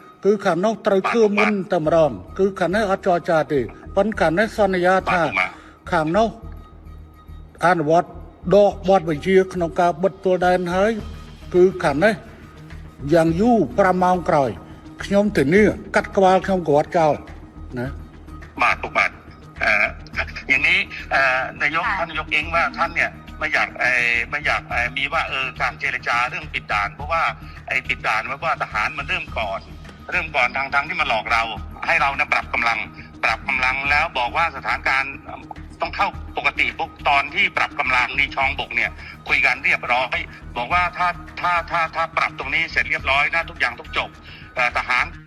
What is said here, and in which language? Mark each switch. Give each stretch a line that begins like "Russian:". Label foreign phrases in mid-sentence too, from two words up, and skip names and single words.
Khmer: គឺខាងនោះត្រូវធ្វើមុនតែម្ដងគឺខាងនេះអត់ចរចាទេប៉ុន្តែខាងនេះសន្យាថាខាងនោះអនុវត្តដកបទបញ្ជាក្នុងការបិទទួលដែនហើយគឺខាងនេះយ៉ាងយូរ5ម៉ោងក្រោយខ្ញុំធានាកាត់ក្បាលខ្ញុំក៏អត់ចោលណា បាទពុកបាទ
Thai: อย่างนี้นายกท่านนายกเองว่าท่านเนี่ยไม่อยากมีว่าการเจรจาเรื่องปิดด่านเพราะว่าไอ้ปิดด่านว่าทหารมันเริ่มก่อนทางที่มาหลอกเราให้เราเนี่ยปรับกำลังแล้วบอกว่าสถานการณ์ต้องเข้าปกติพวกตอนที่ปรับกำลังในช่องบกเนี่ยคุยกันเรียบร้อยบอกว่าถ้าปรับตรงนี้เสร็จเรียบร้อยนะทุกอย่างต้องจบทหาร